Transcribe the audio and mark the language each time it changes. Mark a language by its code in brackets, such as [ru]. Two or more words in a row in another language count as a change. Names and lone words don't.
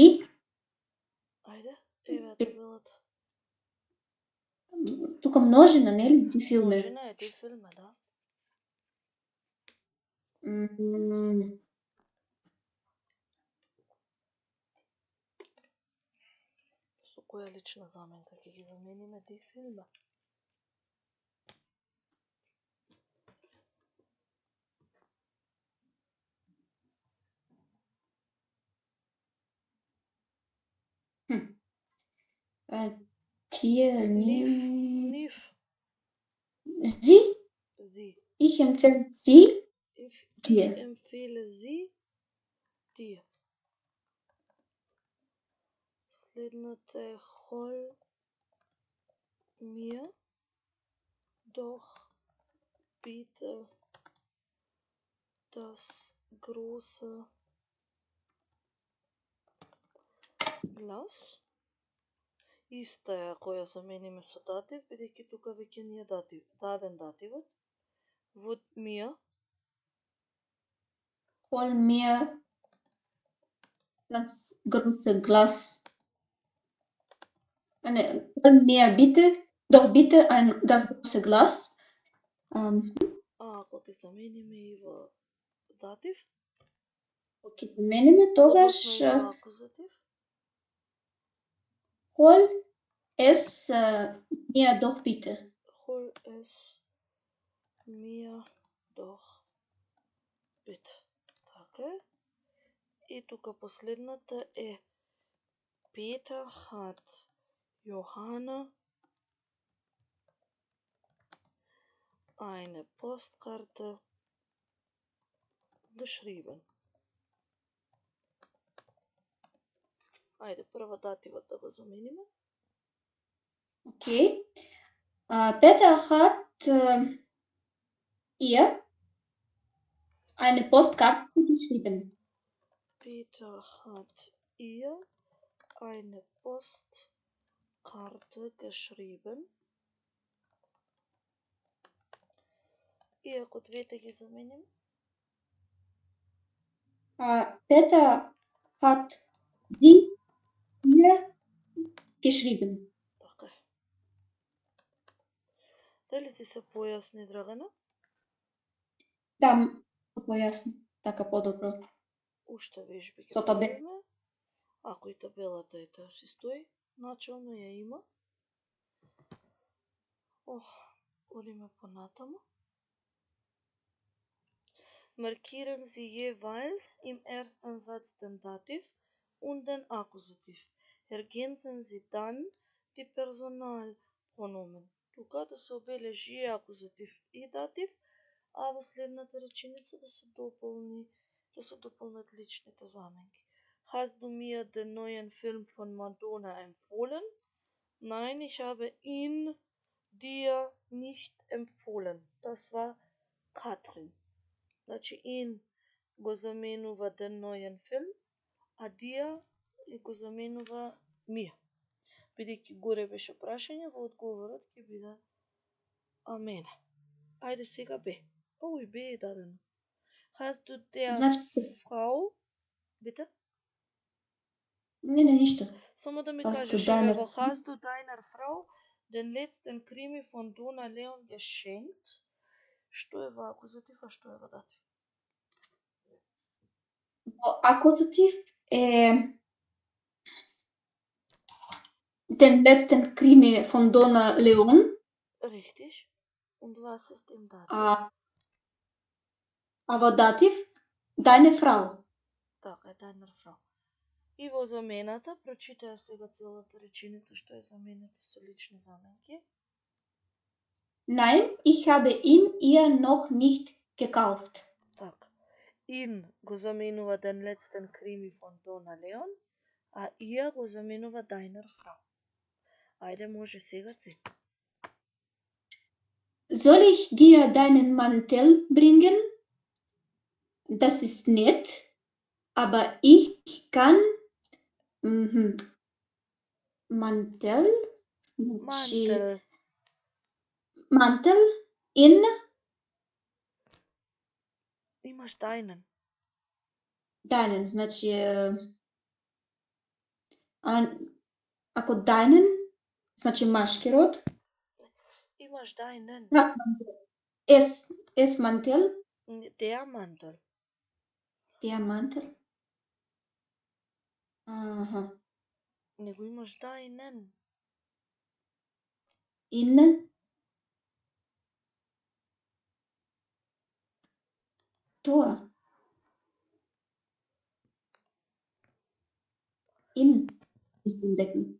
[mk] Ајде, еве табелата. Тука множина, нели? [de] die Filme. [mk] Множина е [de] die Filme, [mk] да. Со која лична заменка ќе ги замениме [de] die Filme? [mk] Тие, Нив. [de] Sie? Sie. Ich empfehle sie dir. Ich empfehle sie dir. [mk] Следната е [de] hol mir doch bitte das große Glas. [mk] Иста е ако ја замениме со датив, бидејќи тука веќе ни е даден дативот. [de] Wo mir Hol mir das große Glas. Hol mir bitte das große Glas. [mk] Ако ги замениме и во датив, Ако ги замениме, тогаш акузатив. [de] hol es mir doch bitte. Hol es mir doch bitte. [mk] Така е. И тука последната е [de] Peter hat Johanna eine Postkarte geschrieben. [mk] Ајде, прво дативот да го замениме. Okay. [de] Peter hat ihr eine Postkarte geschrieben. Peter hat ihr eine Postkarte geschrieben. [mk] И ако двете ги заменим? [de] Peter hat sie ihr geschrieben. [mk] Така е. Дали ти се појасни, Драгана? Да, појасни. Така подобро. Уште вежби ќе Со табела. правиме. Ако и табелата е таа си стои, начално ја има. Одиме понатаму. [de] Markieren Sie jeweils im ersten Satz den Dativ und den Akkusativ. Ergänzen Sie dann die Personalpronomen. [mk] Тука да се обележи и акузатив и датив, а во следната реченица да се дополнат личните заменки. [de] Hast du mir den neuen Film von Madonna empfohlen? Nein, ich habe ihn dir nicht empfohlen. Das war Katrin. [mk] Значи, in го заменува [de] den neuen Film, [mk] а dir го заменува mir. Бидејќи горе беше прашање, во одговорот ќе биде мене. Ајде сега Б. Б е дадено. [de] Hast du der Frau... Bitte? [mk] Не, ништо. Само да ми кажеш, во [de] Hast du deiner Frau den letzten Krimi von Dona Leon [mk] geschenkt? Што е во акузатив, а што е во датив? Во акузатив е [de] den letzten Krimi von Dona Leon. Richtig. Und was ist im Dativ? [mk] А во датив [de] deine Frau. [mk] Така е, [de] deiner Frau. [mk] И во замената, прочитаја сега целата реченица што е замената со лични заменки. [de] Nein, ich habe ihn ihr noch nicht gekauft. [mk] Така. In го заменува [de] den letzten Krimi von Dona Leon, [mk] а ihr го заменува [de] deiner Frau. [mk] Ајде, може сега Це. [de] Soll ich dir deinen Mantel bringen? Das ist nett, aber ich kann Mantel in [mk] Имаш deinen. Deinen, значи ако deinen, значи машки род. Имаш deinen. [de] Es Mantel. Der Mantel. Der Mantel. [mk] Аха. Него имаш deinen. In. Тоа. In. [de] Ist entdecken.